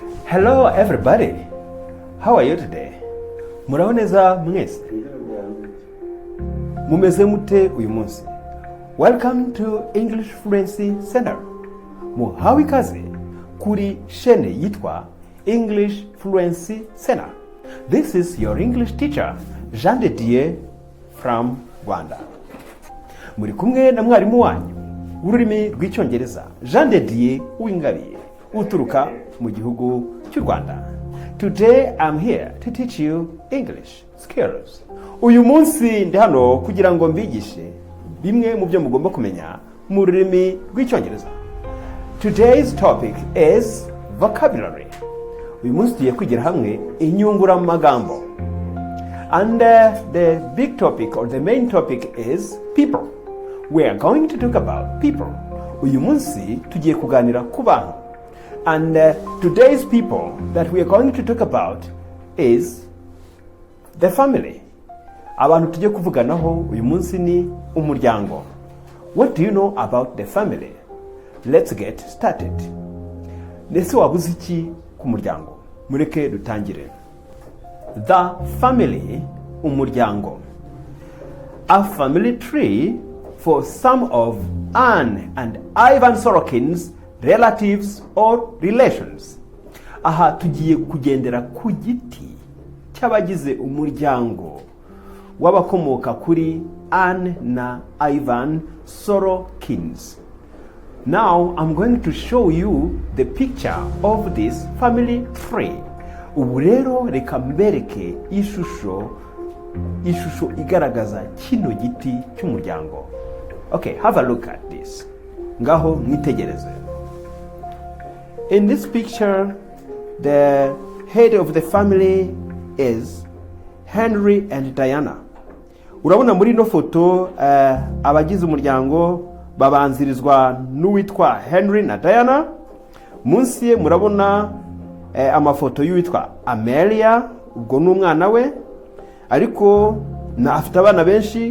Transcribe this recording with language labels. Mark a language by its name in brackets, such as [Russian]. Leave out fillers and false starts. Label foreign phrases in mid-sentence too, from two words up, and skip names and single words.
[English] Hello everybody. How are you today? [Kinyarwanda] Muraho neza mwese? Mumeze mute uyu munsi? [English] Welcome to English Fluency Center. [Kinyarwanda] Muhawe ikaze kuri shene yitwa English Fluency Center. [English] This is your English teacher, Jean de Dieu from Rwanda. [Kinyarwanda] Muri kumwe na mwarimu wanyu w'ururimi rw'icyongereza, Jean de Dieu Uwingabiye, uturuka mu gihugu cy'u Rwanda. [English] Today I'm here to teach you English skills. [Kinyarwanda] Uyu munsi ndi hano kugira ngo mbigishe bimwe mu byo mugomba kumenya mu rurimi rw'icyongereza. [English] Today's topic is vocabulary. [Kinyarwanda] Uyu munsi tugiye kwigira hamwe inyunguramagambo. [English] And the big topic or the main topic is people. We are going to talk about people. [Kinyarwanda] Uyu munsi tugiye kuganira ku bantu. [English] And today's people that we are going to talk about is the family. [Kinyarwanda] Abantu tugiye kuvuganaho uyu munsi ni umuryango. [English] What do you know about the family? Let's get started. [Kinyarwanda] Nese wabuze iki ku muryango? Mureke dutangire. [English] The family, umuryango. A family tree for some of Anne and Ivan Sorokin's relatives or relations. [Kinyarwanda] Aha tugiye kugendera ku giti cy'abagize umuryango w'abakomoka kuri Anne na Ivan Sorokins. [English] Now I'm going to show you the picture of this family tree. [Kinyarwanda] Ubu rero reka mbereke ishusho igaragaza kino giti cy'umuryango. [English] Okay, have a look at this. [Kinyarwanda] Ngaho mwitegereze. [English] In this picture, the head of the family is Henry and Diana. [Kinyarwanda] Urabona muri no foto abagize umuryango babanzirizwa n'uwitwa Henry na Diana. Munsi ye murabona amafoto y'uwitwa Amelia, ubwo n'umwana we, ariko na afite abana benshi.